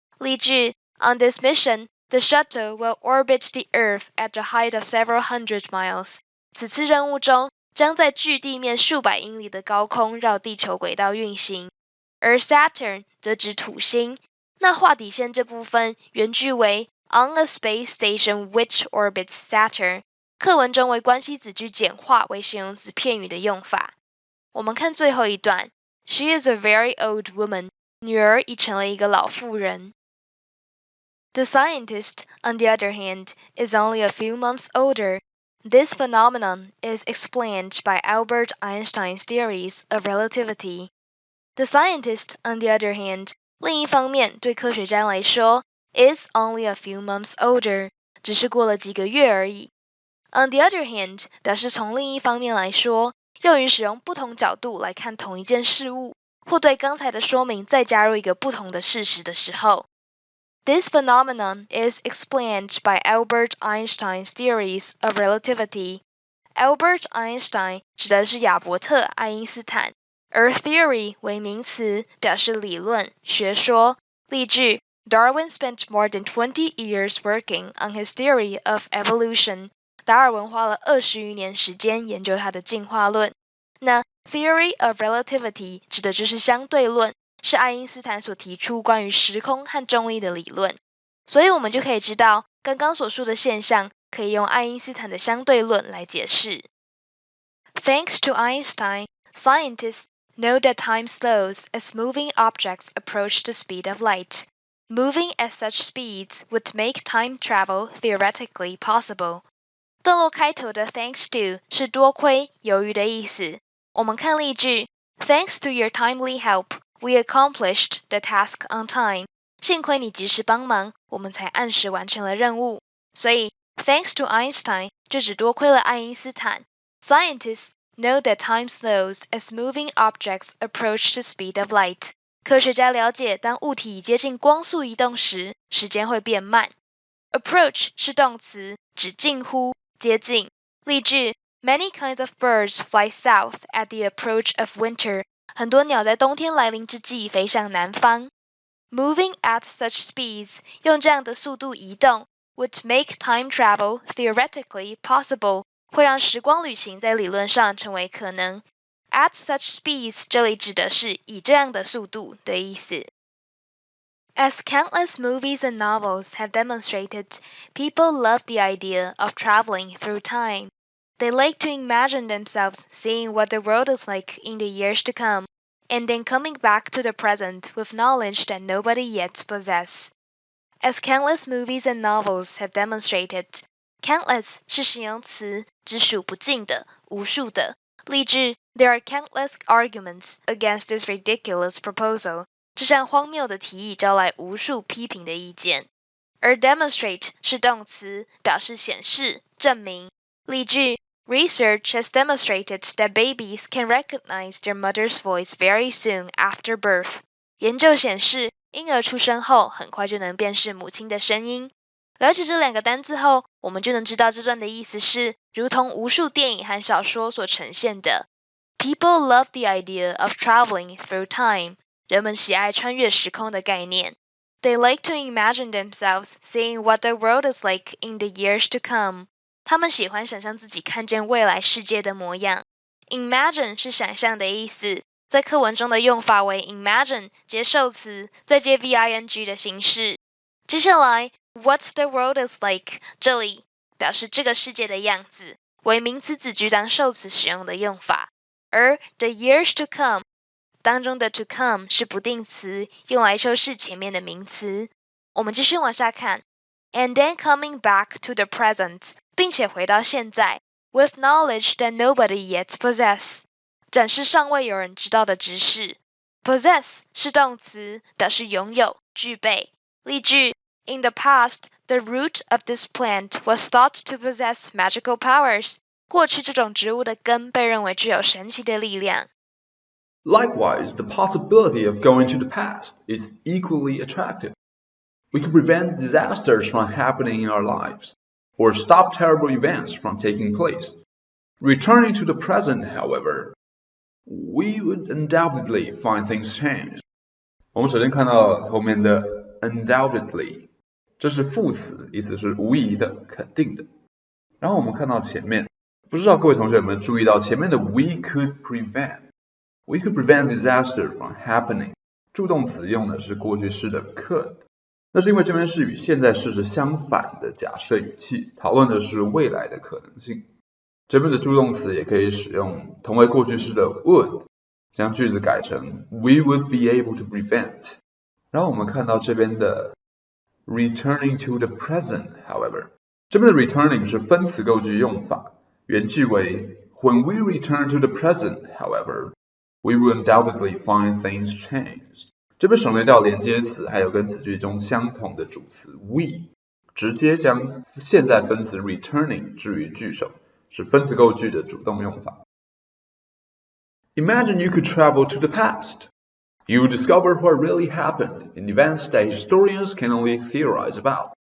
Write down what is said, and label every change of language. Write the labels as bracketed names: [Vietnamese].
[Chinese] 例句 [English] On this mission, the shuttle will orbit the Earth at a height of several hundred miles. [Chinese] 此次任务中，将在距地面数百英里的高空绕地球轨道运行。而 Saturn 则指土星。那画底线这部分原句为 [English] On a space station which orbits Saturn， [Chinese] 课文中为关系子句简化为形容词片语的用法。我们看最后一段 [English] She is a very old woman， [Chinese] 女儿已成了一个老妇人。 [English] The scientist, on the other hand, is only a few months older. This phenomenon is explained by Albert Einstein's theories of relativity. The scientist, on the other hand, [Chinese] 另一方面，对科学家来说 [English] is only a few months older， [Chinese] 只是过了几个月而已。 [English] On the other hand [Chinese] 表示从另一方面来说，用于使用不同角度来看同一件事物，或对刚才的说明再加入一个不同的事实的时候。 [English] This phenomenon is explained by Albert Einstein's theories of relativity. [Chinese] Albert Einstein 指的是亚伯特·爱因斯坦。而 theory 为名词，表示理论、学说。例句 [English] Darwin spent more than 20 years working on his theory of evolution. [Chinese] 达尔文花了20余年时间研究他的进化论。那 [English] theory of relativity [Chinese] 指的就是相对论，是爱因斯坦所提出关于时空和重力的理论。所以我们就可以知道，刚刚所述的现象可以用爱因斯坦的相对论来解释。 [English] Thanks to Einstein, scientists know that time slows as moving objects approach the speed of light. Moving at such speeds would make time travel theoretically possible. [Chinese] 段落开头的 [English] thanks to [Chinese] 是多亏、由于的意思。我们看例句 [English] Thanks to your timely help, we accomplished the task on time. [Chinese] 幸亏你及时帮忙，我们才按时完成了任务。所以 [English] Thanks to Einstein [Chinese] 就只多亏了爱因斯坦。 [English] Scientists know that time slows as moving objects approach the speed of light. [Chinese] 科学家了解，当物体已接近光速移动时，时间会变慢。 Approach 是动词，指近乎、接近。例句 [English] Many kinds of birds fly south at the approach of winter. [Chinese] 很多鸟在冬天来临之际飞向南方。 [English] Moving at such speeds [Chinese] 用这样的速度移动 [English] would make time travel theoretically possible. [Chinese] 会让时光旅行在理论上成为可能。 [English] At such speeds [Chinese] 这里指的是以这样的速度的意思。 [English] As countless movies and novels have demonstrated, people love the idea of traveling through time. They like to imagine themselves seeing what the world is like in the years to come, and then coming back to the present with knowledge that nobody yet possesses. As countless movies and novels have demonstrated, countless [Chinese] 是形容词，指数不尽的、无数的。例句 [English] There are countless arguments against this ridiculous proposal. [Chinese] 这项荒谬的提议招来无数批评的意见。而 demonstrate 是动词，表示显示、证明。例句 [English] Research has demonstrated that babies can recognize their mother's voice very soon after birth. [Chinese] 研究显示，婴儿出生后很快就能辨识母亲的声音。了解这两个单字后，我们就能知道这段的意思是，如同无数电影和小说所呈现的。 [English] People love the idea of traveling through time. [Chinese] 人们喜爱穿越时空的概念。 [English] They like to imagine themselves seeing what the world is like in the years to come. [Chinese] 他们喜欢想象自己看见未来世界的模样。Imagine 是想象的意思，在课文中的用法为 imagine 接受词，再接 VING 的形式。接下来 [English] What the world is like [Chinese] 这里表示这个世界的样子，为名词子句当受词使用的用法。而 [English] the years to come [Chinese] 当中的 to come 是不定词，用来修饰前面的名词。我们继续往下看 [English] And then coming back to the present [Chinese] 并且回到现在 [English] with knowledge that nobody yet possesses [Chinese] 展示尚未有人知道的知识。 Possess 是动词，表示拥有、具备。例句 [English] In the past, the root of this plant was thought to possess magical powers. [Chinese] 过去这种植物的根被认为具有神奇的力量。 [English] Likewise, the possibility of going to the past is equally attractive. We can prevent disasters from happening in our lives, or stop terrible events from taking place. Returning to the present, however, we would undoubtedly find things change. [Chinese] 我们首先看到后面的 undoubtedly 这是副词，意思是无疑的、肯定的。然后我们看到前面，不知道各位同学有没有注意到前面的 [English] we could prevent disaster from happening [Chinese] 助动词用的是过去式的 could， 那是因为这边是与现在式是相反的假设语气，讨论的是未来的可能性。这边的助动词也可以使用同为过去式的 would， 将句子改成 [English] we would be able to prevent。 [Chinese] 然后我们看到这边的 [English] returning to the present, however， [Chinese] 这边的 returning 是分词构句用法，原句为 [English] When we return to the present, however, we will undoubtedly find things changed. [Chinese] 这边省略掉连接词，还有跟子句中相同的主词 we， 直接将现在分词 returning 置于句首，是分词构句的主动用法。 [English] Imagine you could travel to the past. You would discover what really happened in events that historians can only theorize about.